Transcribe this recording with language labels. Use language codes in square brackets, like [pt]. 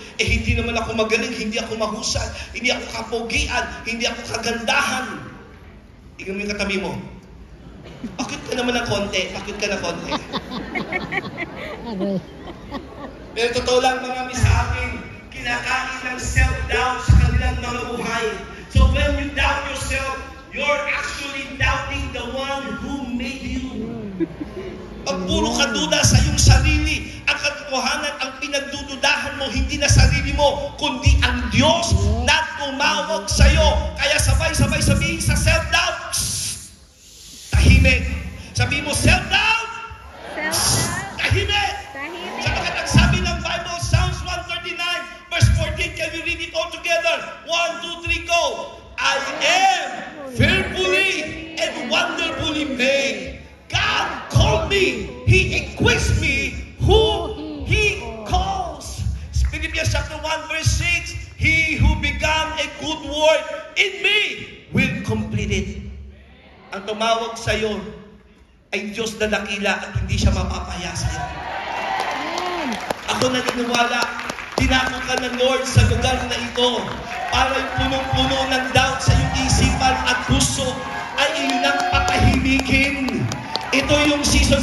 [tl] Hindi naman ako magaling, hindi ako mahusay, hindi ako kapogian, hindi ako kagandahan. Tingnan mo yung katabi mo. Bakit ka naman ng konti? Bakit ka na konti? Pero totoo lang, marami sa akin, kinakain ng self-doubt sa kanilang mga buhay. [en] So when you doubt yourself, you're actually doubting the one who made you. [tl] Pag puro ka duda sa iyong sarili, ang katotohanan, ang pinagdududahan mo, hindi na sarili mo, kundi ang Diyos na tumawag sa iyo. Kaya sabay-sabay sabihin sa self-doubt, tahimik. Sabihin mo, self-doubt, tahimik. Sapagkat ang sabi ng [en] Bible, Psalms 139, verse 14, can we read it all together? 1, 2, 3, go. I am fearfully and wonderfully made. God called me. He equips me who He calls. Philippians chapter 1 verse 6, He who began a good work in me will complete it. [tl] Ang tumawag sa iyo ay Diyos na dakila at hindi siya mapapaya sa iyo. Ako naniniwala, tinako ka ng Lord sa lugar na ito para yung punong-puno ng doubt sa iyong isipan at puso ay iyon ang patahimikin. Ito yung season.